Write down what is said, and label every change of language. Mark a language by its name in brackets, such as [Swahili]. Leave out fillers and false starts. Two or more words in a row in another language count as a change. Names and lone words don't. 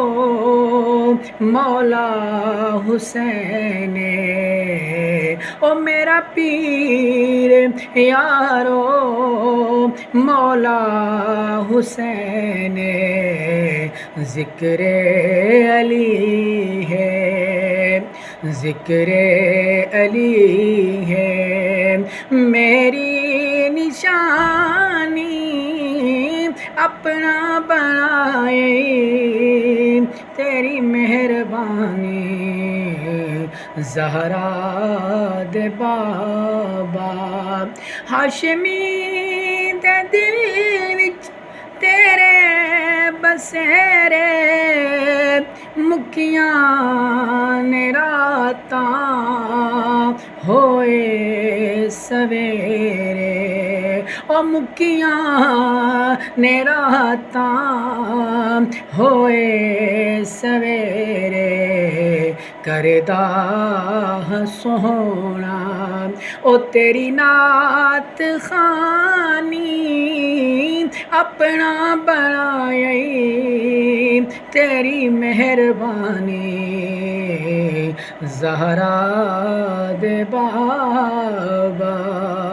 [Punjabi] مولا حسین او میرا پیر یارو مولا حسین ذکر [Urdu] علی ہے ذکر علی ہے میری نشانی اپنا بنائے تیری مہربانی [Punjabi] زہرا دے بابا ہاشمی دے دل وچ تیرے بسیرے مکیاں نے راتاں ہوئے سویرے او مکیاں نے راتاں ہوئے سویرے کردا سونا او تیری نعت خوانی [Urdu] اپنا بنائے تیری مہربانی [Punjabi] زہرا دے بابا